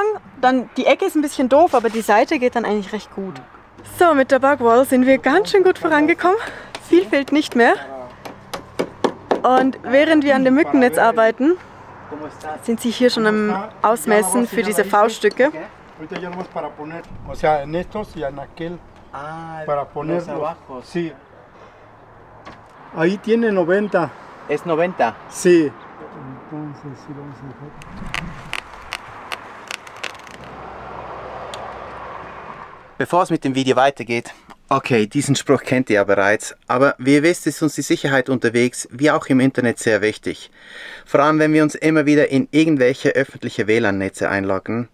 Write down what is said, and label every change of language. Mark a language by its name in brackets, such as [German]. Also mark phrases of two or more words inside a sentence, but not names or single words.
[German] Dann die Ecke ist ein bisschen doof, aber die Seite geht dann eigentlich recht gut. So, mit der Bugwall sind wir ganz schön gut vorangekommen. Viel fehlt nicht mehr. Und während wir an dem Mückennetz arbeiten, sind sie hier schon am Ausmessen für diese V-Stücke. [Spanish] Ahí tiene 90. Es 90? Sí. [German] Bevor es mit dem Video weitergeht, Okay, diesen Spruch kennt ihr ja bereits, aber wie ihr wisst, ist uns die Sicherheit unterwegs, wie auch im Internet, sehr wichtig. Vor allem, wenn wir uns immer wieder in irgendwelche öffentliche WLAN-Netze einloggen.